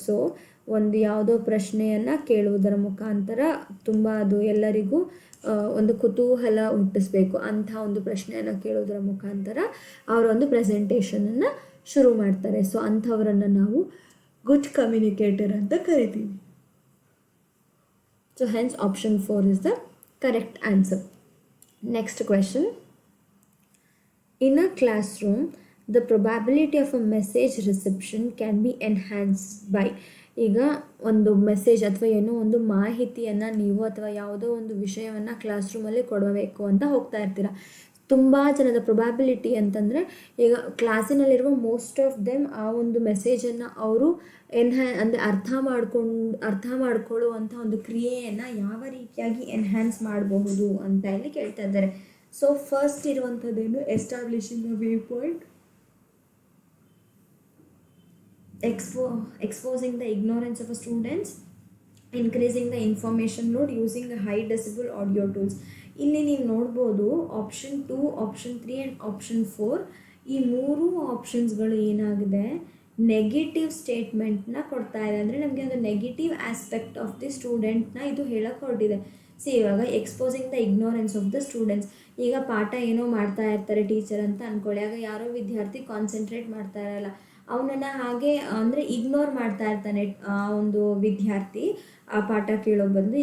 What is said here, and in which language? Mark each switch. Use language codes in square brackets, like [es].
[kn] So ಒಂದು ಯಾವುದೋ ಪ್ರಶ್ನೆಯನ್ನು ಕೇಳುವುದರ ಮುಖಾಂತರ ತುಂಬ ಅದು ಎಲ್ಲರಿಗೂ ಒಂದು ಕುತೂಹಲ ಹುಟ್ಟಿಸ್ಬೇಕು. ಅಂಥ ಒಂದು ಪ್ರಶ್ನೆಯನ್ನು ಕೇಳೋದರ ಮುಖಾಂತರ ಅವರೊಂದು ಪ್ರೆಸೆಂಟೇಷನನ್ನು ಶುರು ಮಾಡ್ತಾರೆ. ಸೊ ಅಂಥವರನ್ನು ನಾವು ಗುಡ್ ಕಮ್ಯುನಿಕೇಟರ್ ಅಂತ ಕರಿತೀವಿ. [en] So hence option 4 is the correct answer. Next question. In a classroom, the probability of a message reception can be enhanced by. [kn] ಈಗ ಒಂದು ಮೆಸೇಜ್ ಅಥವಾ ಏನೋ ಒಂದು ಮಾಹಿತಿಯನ್ನು ನೀವು ಅಥವಾ ಯಾವುದೋ ಒಂದು ವಿಷಯವನ್ನು ಕ್ಲಾಸ್ ರೂಮಲ್ಲಿ ಕೊಡಬೇಕು ಅಂತ ಹೋಗ್ತಾ ಇರ್ತೀರ. ತುಂಬ ಜನದ ಪ್ರೊಬ್ಯಾಬಿಲಿಟಿ ಅಂತಂದರೆ, ಈಗ ಕ್ಲಾಸಿನಲ್ಲಿರುವ [en] most of them [kn] ಆ ಒಂದು ಮೆಸೇಜನ್ನು ಅವರು ಅಂದರೆ ಅರ್ಥ ಮಾಡ್ಕೊಳ್ಳುವಂಥ ಒಂದು ಕ್ರಿಯೆಯನ್ನು ಯಾವ ರೀತಿಯಾಗಿ ಎನ್ಹ್ಯಾನ್ಸ್ ಮಾಡಬಹುದು ಅಂತ ಇಲ್ಲಿ ಕೇಳ್ತಾ ಇದ್ದಾರೆ. So first ಇರುವಂಥದ್ದೇನು, [en] Establishing the view point, exposing the ignorance of a students, increasing the information load using a high decibel audio tools. [kn] ಇಲ್ಲಿ ನೀವು ನೋಡ್ಬೋದು ಆಪ್ಷನ್ 2, ಆಪ್ಷನ್ 3 ಆ್ಯಂಡ್ ಆಪ್ಷನ್ 4 ಈ ಮೂರು ಆಪ್ಷನ್ಸ್ಗಳು ಏನಾಗಿದೆ, ನೆಗೆಟಿವ್ ಸ್ಟೇಟ್ಮೆಂಟ್ನ ಕೊಡ್ತಾ ಇದೆ. ಅಂದರೆ ನಮಗೆ ಒಂದು [en] negative aspect of the ಸ್ಟೂಡೆಂಟ್ನ [kn] ಇದು ಹೇಳಕ್ಕೆ ಹೊರಟಿದೆ. ಇವಾಗ [en] exposing the ignorance of the students, [kn] ಈಗ ಪಾಠ ಏನೋ ಮಾಡ್ತಾ ಇರ್ತಾರೆ ಟೀಚರ್ ಅಂತ ಅಂದ್ಕೊಳ್ಳಿ, ಆಗ ಯಾರೋ ವಿದ್ಯಾರ್ಥಿ ಕಾನ್ಸಂಟ್ರೇಟ್ ಮಾಡ್ತಾ ಇರಲ್ಲ, ಅವನನ್ನು ಹಾಗೆ ಅಂದರೆ ಇಗ್ನೋರ್ ಮಾಡ್ತಾ ಇರ್ತಾನೆ ಆ ಒಂದು ವಿದ್ಯಾರ್ಥಿ ಆ ಪಾಠ ಕೇಳೋ ಬದಲು.